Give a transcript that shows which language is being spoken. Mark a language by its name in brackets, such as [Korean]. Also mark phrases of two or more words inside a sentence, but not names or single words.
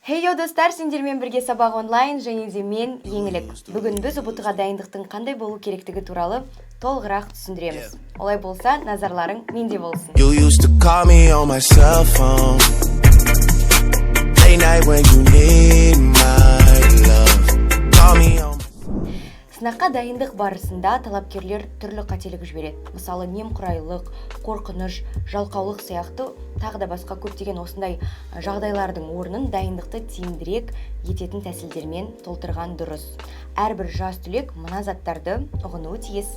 [Kazakh] Хейо достар, сендермен бірге сабақ онлайн және де мен еңілік. Бүгін біз ұбытыға дайындықтың қандай болу керектігі туралы толығырақ түсіндіреміз. Олай болса, назарларың менде болсын. [English] You used to call me on my cell phone Late night when you need my love Call me on [Kazakh] Сынаққа дайындық барысында талапкерлер түрлі қателік жібереді. Мысалы, немқұрайлық, қорқыныш, жалқаулық сияқты тағы да басқа көптеген осындай жағдайлардың орнын дайындықты тиімдірек ететін тәсілдермен толтырған дұрыс. Әрбір жас түлек мына заттарды ұғынуы тиіс.